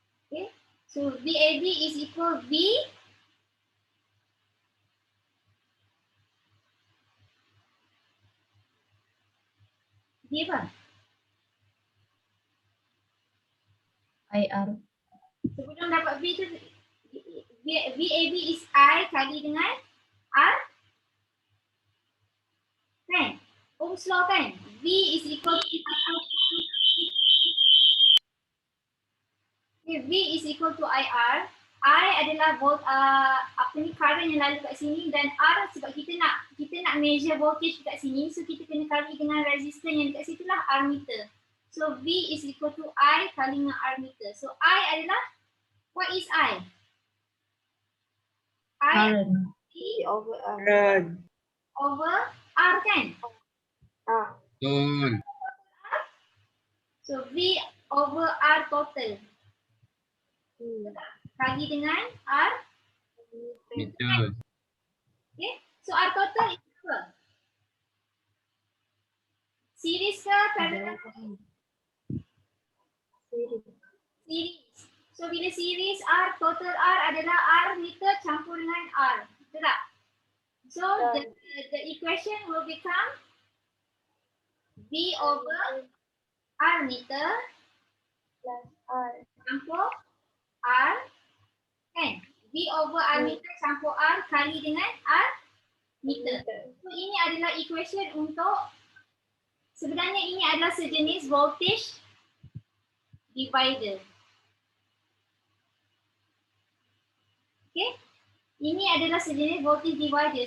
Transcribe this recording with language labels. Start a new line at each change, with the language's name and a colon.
English: Okay. So VAB is equal V
Malay: apa? IR. Sebelum dapat V tu, VAB is I kali dengan R. Kan? Ohm's law kan?
English: V is equal to V is equal to IR.
Malay: I adalah current yang lalu kat sini dan R sebab kita nak measure voltage kat sini, so kita kena kali dengan resistance yang dekat situ lah R meter.
English: So V is equal to I
Malay: kali dengan
English: R meter. So I adalah, what is I? I V over R. over R kan? So V over R total.
Malay: Kali dengan
English: R meter. Okay, so R total is apa?
Malay: Series ke parallel?
English: Series.
Malay: So bila series R, total R adalah R meter campur dengan R. Betul tak?
English: So the equation will become V over R meter plus R
Malay: campur R kan?
English: V over R meter
Malay: campur R kali dengan
English: R meter.
Malay: So ini adalah equation untuk, sebenarnya ini adalah sejenis voltage divider. Okay, ini adalah sejenis voltage divider.